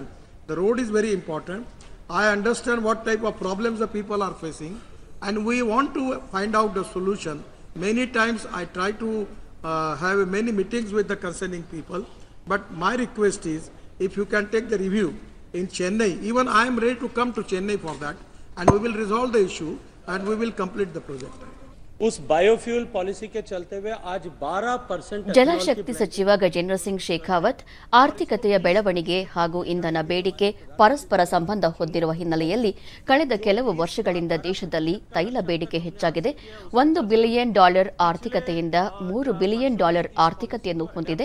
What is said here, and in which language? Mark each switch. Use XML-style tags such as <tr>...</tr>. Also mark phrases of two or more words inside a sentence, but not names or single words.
<en>The road is very important. I understand what type of problems the people are facing and we want to find out the solution. Many times I try to have many meetings with the concerning people, but my request is if you can take the review in Chennai, even I am ready to come to Chennai for that and we will resolve the issue and we will complete the project.</en> <hi>उस बायोफ्यूल पॉलिसी के चलते हुए आज 12%</hi> <kn>ಜಲಶಕ್ತಿ ಸಚಿವ ಗಜೇಂದ್ರ ಸಿಂಗ್ ಶೇಖಾವತ್ ಆರ್ಥಿಕತೆಯ ಬೆಳವಣಿಗೆ ಹಾಗೂ ಇಂಧನ ಬೇಡಿಕೆ ಪರಸ್ಪರ ಸಂಬಂಧ ಹೊಂದಿರುವ ಹಿನ್ನೆಲೆಯಲ್ಲಿ ಕಳೆದ ಕೆಲವು ವರ್ಷಗಳಿಂದ ದೇಶದಲ್ಲಿ ತೈಲ ಬೇಡಿಕೆ ಹೆಚ್ಚಾಗಿದೆ. $1 ಬಿಲಿಯನ್ ಆರ್ಥಿಕತೆಯಿಂದ $3 ಬಿಲಿಯನ್ ಆರ್ಥಿಕತೆಯನ್ನು ಹೊಂದಿದೆ.</kn>